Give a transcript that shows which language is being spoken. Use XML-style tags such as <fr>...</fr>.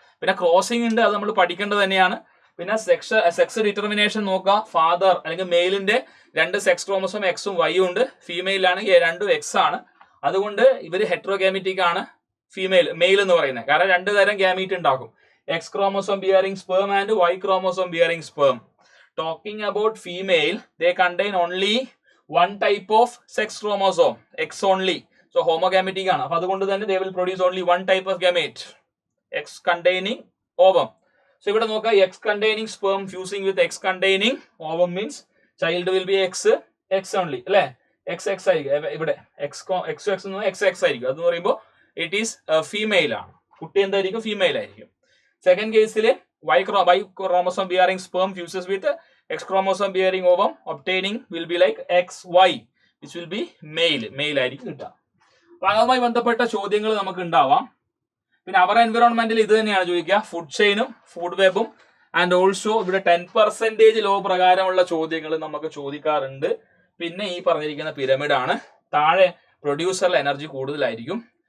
<ml>പിന്നെ ക്രോസിംഗ് ഉണ്ട്, അത് നമ്മൾ പഠിക്കേണ്ടത് തന്നെയാണ്. പിന്നെ സെക്സ് ഡിറ്റർമിനേഷൻ നോക്കുക. ഫാദർ അല്ലെങ്കിൽ മെയിലിന്റെ 2 സെക്സ് ക്രോമസോം എക്സും വൈയും ഉണ്ട്. ഫീമെയിലാണെങ്കിൽ 2 എക്സ് ആണ്. അതുകൊണ്ട് ഇവര് ഹെട്രോഗാമിറ്റിക് ആണ് മെയിൽ എന്ന് പറയുന്നത്. കാരണം 2 തരം ഗാമീറ്റ് ഉണ്ടാക്കും. X chromosome bearing sperm and Y chromosome bearing sperm.</ml> <en>Talking about female, they contain only one type of sex chromosome, X only. So homogamitic ആണ്.</en> <ml>അപ്പോൾ അതുകൊണ്ട് തന്നെ</ml> <en>they will produce only one type of gamete, X containing ovum. So</en> <ml>ഇവിടെ നോക്കുക,</ml> <en>X containing sperm fusing with X containing ovum means child will be X only അല്ലേ?</en> <ml>XX ആയിരിക്കും ഇവിടെ. XX എന്ന് XX ആയിരിക്കും. അതെന്ന് പറയുമ്പോൾ ഇറ്റ് ഈസ് ഫീമെയിൽ ആണ്. കുട്ടി എന്തായിരിക്കും? ഫീമെയിൽ ആയിരിക്കും. സെക്കൻഡ് കേസിൽ</ml> <en>Y chromosome bearing sperm fuses with X chromosome bearing ovum, obtaining will be like XY, which will be male</en> <ml>ആയിരിക്കും കിട്ടുക. അപ്പൊ അതുമായി ബന്ധപ്പെട്ട ചോദ്യങ്ങൾ നമുക്ക് ഉണ്ടാവാം. പിന്നെ അവർ എൻവിറോൺമെന്റിൽ ഇത് തന്നെയാണ് ചോദിക്കുക, ഫുഡ് ചെയിനും ഫുഡ് വെബും ആൻഡ് ഓൾസോ ഇവിടെ 10% ലോ പ്രകാരമുള്ള ചോദ്യങ്ങൾ നമുക്ക് ചോദിക്കാറുണ്ട്. പിന്നെ ഈ പറഞ്ഞിരിക്കുന്ന പിരമിഡ് ആണ്. താഴെ പ്രൊഡ്യൂസറിൽ എനർജി കൂടുതലായിരിക്കും.</ml>